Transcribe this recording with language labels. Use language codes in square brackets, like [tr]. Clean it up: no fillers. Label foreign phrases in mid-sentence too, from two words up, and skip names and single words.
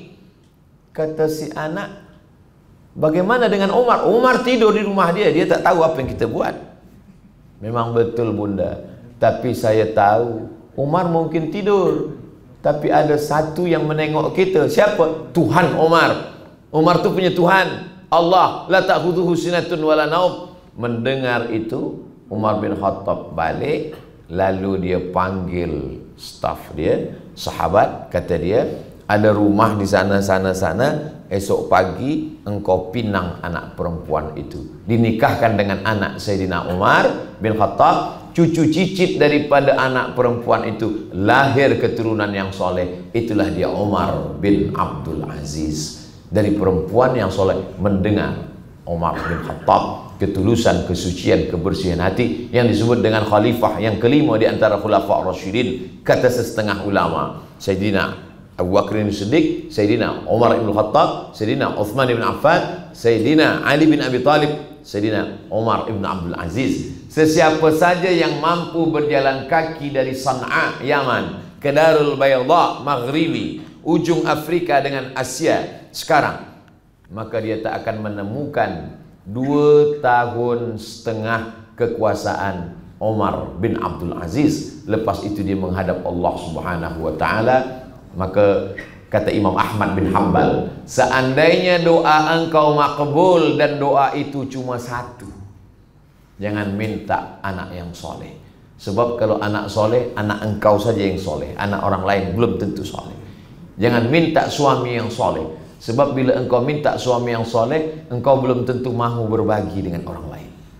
[ms] Kata si anak, bagaimana dengan Umar? Umar tidur di rumah dia, dia tak tahu apa yang kita buat. Memang betul bunda, tapi saya tahu Umar mungkin tidur, tapi ada satu yang menengok kita. Siapa? Tuhan Umar. Umar tu punya Tuhan, Allah. [ar] لا تأخذه سنة ولا نوم. [ms] Mendengar itu, Umar bin Khattab balik, lalu dia panggil staf dia, sahabat, kata dia, ada rumah di sana, esok pagi engkau pinang anak perempuan itu, dinikahkan dengan anak Sayyidina Umar bin Khattab. Cucu cicit daripada anak perempuan itu lahir keturunan yang soleh. Itulah dia Umar bin Abdul Aziz. Dari perempuan yang soleh. Mendengar Umar bin Khattab, ketulusan, kesucian, kebersihan hati, yang disebut dengan khalifah yang kelima di antara [ar] خلفاء راشدين. [ms] Kata setengah ulama, Sayyidina Abu Bakr As-Siddiq, Sayyidina Umar bin Khattab, Sayyidina Uthman bin Affan, Sayyidina Ali bin Abi Talib, Sayyidina Umar bin Abdul Aziz. Sesiapa saja yang mampu berjalan kaki dari San'a, Yaman, ke Darul Bayda, Maghribi, ujung Afrika dengan Asia sekarang, maka dia tak akan menemukan 2,5 tahun kekuasaan Umar bin Abdul Aziz. Lepas itu dia menghadap Allah [ar] سبحانه وتعالى. [ms] Maka kata Imam Ahmad bin Hanbal, seandainya doa engkau makbul dan doa itu cuma satu, jangan minta anak yang soleh. Sebab kalau anak soleh, anak engkau saja yang soleh, anak orang lain belum tentu soleh. Jangan minta suami yang soleh, sebab bila engkau minta suami yang soleh, engkau belum tentu mahu berbagi dengan orang lain.